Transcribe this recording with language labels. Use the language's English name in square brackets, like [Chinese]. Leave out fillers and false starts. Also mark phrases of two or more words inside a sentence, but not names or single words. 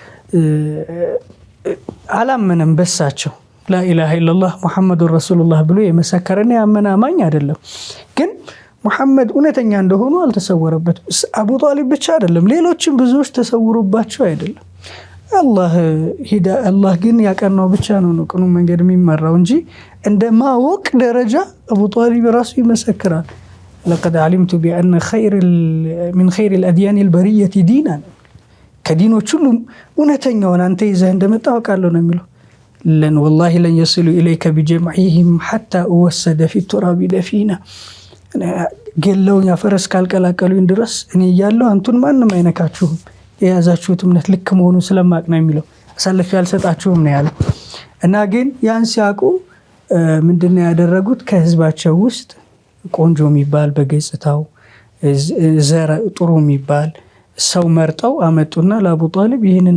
[Amharic] አላመነም በሳቸው [Arabic] لا إله إلا الله محمد رسول الله [Amharic] ብሎ የመሰከረና ያመነ አማኝ አይደለም። ግን ሙሐመድ እውነተኛ እንደሆኑ አልተሰወረበትም። አቡ ጣሊብ ብቻ አይደለም፣ ሌሎችም ብዙዎች ተሰውሮባቸው አይደለም። አላህ ግን ያቀናው ብቻ ነው ቅኑ መንገድ የሚመራው እንጂ እንደ ማወቅ ደረጃ አቡ ጣሊብ ራሱ ይመሰክራል። [Arabic] لقد علمت بأن من خير الأديان البرية دينا [Amharic] ከዲኖች ሁሉ እውነተኛውን አንተ ይዘህ እንደመጣው አውቃለሁ ነው የሚለው። ለን [Arabic] والله لن يصلوا إليك بجمعهم حتى أوسد في التراب دفينا [Amharic] ገለውኛ ፈረስ ካልቀላቀሉኝ ድረስ እኔ ያለው አንቱን ማንንም አይነካችሁም፣ የያዛችሁት እምነት ልክ መሆኑን ስለማቅ ነው የሚለው። አሳልፌ አልሰጣችሁም ነው ያለው። እና ግን ያን ሲያውቁ ምንድነው ያደረጉት? ከህዝባቸው ውስጥ ቆንጆ የሚባል በገጽታው ዘር ጥሩ የሚባል ሰው መርጠው አመጡና ለአቡ ጣሊብ ይህንን